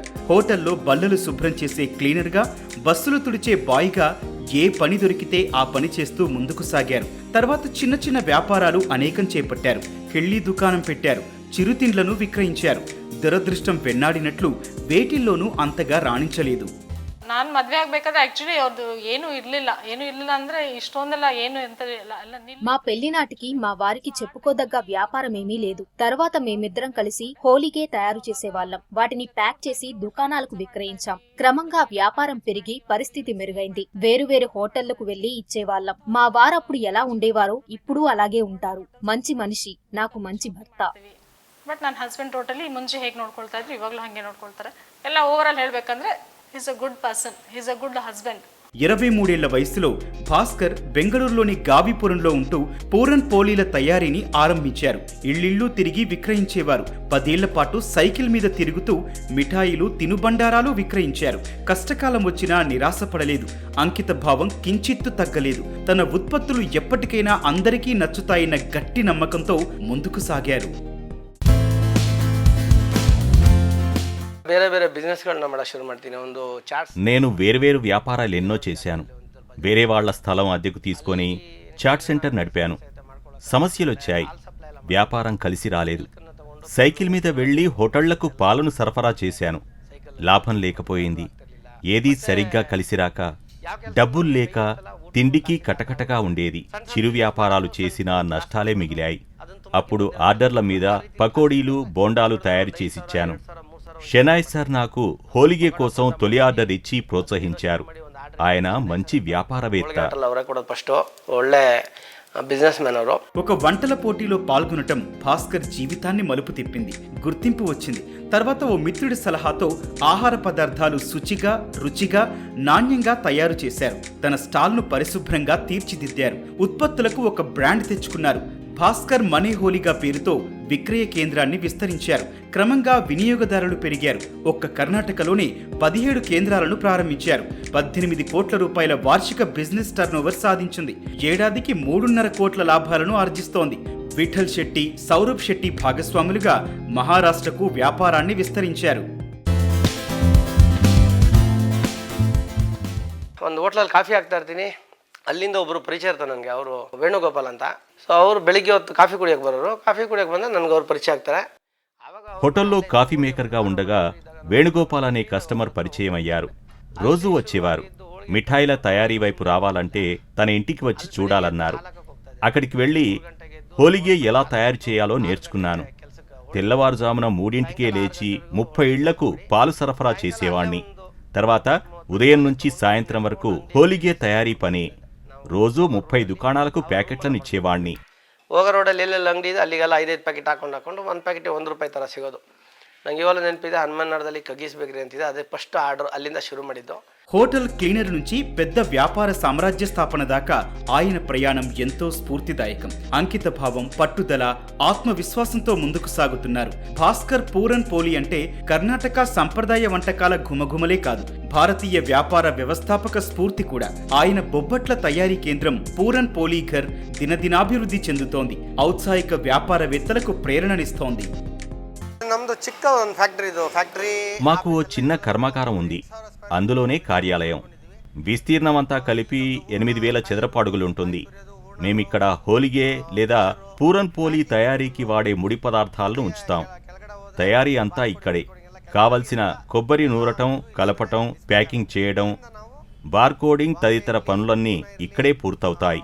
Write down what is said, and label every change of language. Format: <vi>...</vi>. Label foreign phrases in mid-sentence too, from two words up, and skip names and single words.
<te>హోటల్లో బల్లలు శుభ్రం చేసే క్లీనర్గా, బస్సులు తుడిచే బాయ్గా ఏ పని దొరికితే ఆ పని చేస్తూ ముందుకు సాగారు. తర్వాత చిన్న చిన్న వ్యాపారాలు అనేకం చేపట్టారు. కెళ్ళి దుకాణం పెట్టారు. చిరుతిండ్లను విక్రయించారు. దురదృష్టం వెన్నాడినట్లు వేటిల్లోనూ అంతగా రాణించలేదు.</te> <kn>ನಾನು ಮದುವೆ ಆಗಬೇಕಾದ್ರೆ ಆಕ್ಚುಲಿ ಅವ್ರದ್ದು ಏನೂ ಇರಲಿಲ್ಲ ಅಂದ್ರೆ ಇಷ್ಟೊಂದೆಲ್ಲ ಏನು ಎಂತ</kn> <te>మా పెళ్లి నాటికి మా వారికి చెప్పుకోదగ్గ వ్యాపారం ఏమీ లేదు. తర్వాత మేమిద్దరం కలిసి హోలీగే తయారు చేసేవాళ్లం. వాటిని ప్యాక్ చేసి దుకాణాలకు విక్రయించాం. క్రమంగా వ్యాపారం పెరిగి పరిస్థితి మెరుగైంది. వేరువేరు హోటళ్లకు వెళ్లి ఇచ్చేవాళ్లం. మా వారప్పుడు ఎలా ఉండేవారో ఇప్పుడు అలాగే ఉంటారు. మంచి మనిషి, నాకు మంచి భర్త.</te> <kn>ಬಟ್ ನನ್ನ ಹಸ್ಬೆಂಡ್ ಟೋಟಲಿ ಮುಂಚೆ ಹೇಗೆ ನೋಡ್ಕೊಳ್ತಾ ಇದ್ರು ಇವಾಗಲೂ ಹಾಗೆ ನೋಡ್ಕೊಳ್ತಾರೆ. ಎಲ್ಲ ಓವರ್ ಆಲ್ ಹೇಳ್ಬೇಕಂದ್ರೆ</kn> <en>is a good person, is a good husband.</en> <te>23 ఏళ్ల వయసులో భాస్కర్ బెంగళూరులోని గావిపురంలో ఉంటూ పూరన్ పోలీల తయారీని ఆరంభించారు. ఇళ్లిళ్లు తిరిగి విక్రయించేవారు. 10 ఏళ్ల పాటు సైకిల్ మీద తిరుగుతూ మిఠాయిలు, తినుబండారాలు విక్రయించారు. కష్టకాలం వచ్చినా నిరాశపడలేదు. అంకిత భావం కించిత్తు తగ్గలేదు. తన ఉత్పత్తులు ఎప్పటికైనా అందరికీ నచ్చుతాయన్న గట్టి నమ్మకంతో ముందుకు సాగారు.</te> <kn>ಬೇರೆ ಬೇರೆ ಬಿಸ್ನೆಸ್ಗಳನ್ನ ಮಾಡಕ್ಕೆ ಶುರು ಮಾಡ್ತೀನಿ. ಒಂದು ಚಾಟ್ಸ್.</kn> <te>నేను వేర్వేరు వ్యాపారాలు ఎన్నో చేశాను. వేరే వాళ్ల స్థలం అద్దెకు తీసుకొని</te> <en>chat center</en> <te>నడిపాను. సమస్యలొచ్చాయి. వ్యాపారం కలిసి రాలేదు. సైకిల్ మీద వెళ్లి హోటళ్లకు పాలను సరఫరా చేశాను. లాభం లేకపోయింది. ఏదీ సరిగ్గా కలిసిరాక డబ్బులు లేక తిండికి కటకటగా ఉండేది. చిరు వ్యాపారాలు చేసినా నష్టాలే మిగిలాయి. అప్పుడు ఆర్డర్ల మీద పకోడీలు బోండాలు తయారు చేసిచ్చాను. షెనాయ్ సార్ నాకు హోలిగే కోసం తొలి ఆర్డర్ ఇచ్చి ప్రోత్సహించారు. ఆయన మంచి వ్యాపారవేత్త.</te> <kn>ಅವರೇ ಕೂಡ ಫಸ್ಟ್ ಒಳ್ಳೆ</kn> <en>business man</en> <kn>ಅವರು.</kn> <te>ఒక వంటల పోటీలో పాల్గొనటం భాస్కర్ జీవితాన్ని మలుపు తిప్పింది. గుర్తింపు వచ్చింది. తర్వాత ఓ మిత్రుడి సలహాతో ఆహార పదార్థాలు శుచిగా, రుచిగా, నాణ్యంగా తయారు చేశారు. తన స్టాల్ను పరిశుభ్రంగా తీర్చిదిద్దారు. ఉత్పత్తులకు ఒక బ్రాండ్ తెచ్చుకున్నారు. భాస్కర్ మనీ హోలీగా పేరుతో విక్రయ కేంద్రాన్ని విస్తరించారు. క్రమంగా వినియోగదారులు పెరిగారు. ఒక్క కర్ణాటకలోనే 17 కేంద్రాలను ప్రారంభించారు. 18 కోట్ల రూపాయల వార్షిక</te> <en>business turnover</en> <te>సాధించింది. ఏడాదికి 3.5 కోట్ల లాభాలను ఆర్జిస్తోంది. విఠల్ శెట్టి, సౌరభ్ శెట్టి భాగస్వాములుగా మహారాష్ట్రకు వ్యాపారాన్ని విస్తరించారు.</te> <kn>ಒಂದು ಹೋಟ್ಲಲ್ಲಿ ಕಾಫಿ ಹಾಕ್ತಾ ಇರ್ತೀನಿ. ಅಲ್ಲಿಂದ ಒಬ್ಬರು ಪರಿಚಯ ಇರ್ತಾರೆ ನನಗೆ, ಅವರು ವೇಣುಗೋಪಾಲ್ ಅಂತ. ಸೊ ಅವರು ಬೆಳಿಗ್ಗೆ ಹೊತ್ತು ಕಾಫಿ ಕುಡಿಯೋಕೆ ಬರೋರು. ಕಾಫಿ ಕುಡಿಯೋಕೆ ಬಂದರೆ ನನಗೆ ಅವ್ರು ಪರಿಚಯ ಆಗ್ತಾರೆ.</kn> <te>హోటల్లో కాఫీ మేకర్గా ఉండగా వేణుగోపాల్ అనే కస్టమర్ పరిచయం అయ్యారు. రోజూ వచ్చేవారు. మిఠాయిల తయారీ వైపు రావాలంటే తన ఇంటికి వచ్చి చూడాలన్నారు. అక్కడికి వెళ్ళి హోలిగే ఎలా తయారు చేయాలో నేర్చుకున్నాను. తెల్లవారుజామున 3ంటికే లేచి 30 ఇళ్లకు పాలు సరఫరా చేసేవాణ్ణి. తర్వాత ఉదయం నుంచి సాయంత్రం వరకు హోలిగే తయారీ పని. రోజూ 30 దుకాణాలకు ప్యాకెట్లను ఇచ్చేవాణ్ణి.</te> <kn>ಹೋಗೋ ರೋಡಲ್ಲಿ ಎಲ್ಲೆಲ್ಲ ಅಂಗಡಿ ಇದೆ ಅಲ್ಲಿಗೆಲ್ಲ 5 ಪ್ಯಾಕೆಟ್ ಹಾಕೊಂಡು ಒಂದು ಪ್ಯಾಕೆಟ್ 1 ರೂಪಾಯಿ ಥರ ಸಿಗೋದು. ನಂಗೆ ಇವಾಗ ನೆನಪಿದೆ, ಹನುಮನ್ನಡದಲ್ಲಿ ಕಗೀಸ್ ಬೇಕ್ರಿ ಅಂತಿದೆ, ಅದೇ</kn> <en>first order</en> <kn>ಅಲ್ಲಿಂದ ಶುರು ಮಾಡಿದ್ದು.</kn> <te>హోటల్ క్లీనర్ నుంచి పెద్ద వ్యాపార సామ్రాజ్య స్థాపన దాకా ఆయన ప్రయాణం ఎంతో స్ఫూర్తిదాయకం. అంకిత భావం, పట్టుదల, ఆత్మవిశ్వాసంతో ముందుకు సాగుతున్నారు. భాస్కర్ పూరన్ పోలి అంటే కర్ణాటక సంప్రదాయ వంటకాల ఘుమఘుమలే కాదు, భారతీయ వ్యాపార వ్యవస్థాపక స్ఫూర్తి కూడా. ఆయన బొబ్బట్ల తయారీ కేంద్రం పూరన్ పోలి ఘర్ దినదినాభివృద్ధి చెందుతోంది. ఔత్సాహిక వ్యాపారవేత్తలకు ప్రేరణనిస్తోంది.</te> <kn>ನಮ್ದು ಚಿಕ್ಕ ಒಂದು ಫ್ಯಾಕ್ಟರಿ.</kn> <te>మాకు ఓ చిన్న కర్మాగారం ఉంది. అందులోనే కార్యాలయం. విస్తీర్ణమంతా కలిపి 8000 చదరపు అడుగులుంటుంది. మేమిక్కడ హోలిగే లేదా పూరన్ పోలి తయారీకి వాడే ముడి పదార్థాలను ఉంచుతాం. తయారీ అంతా ఇక్కడే. కావలసిన కొబ్బరి నూరటం, కలపటం, ప్యాకింగ్ చేయడం, బార్కోడింగ్ తదితర పనులన్నీ ఇక్కడే పూర్తవుతాయి.</te>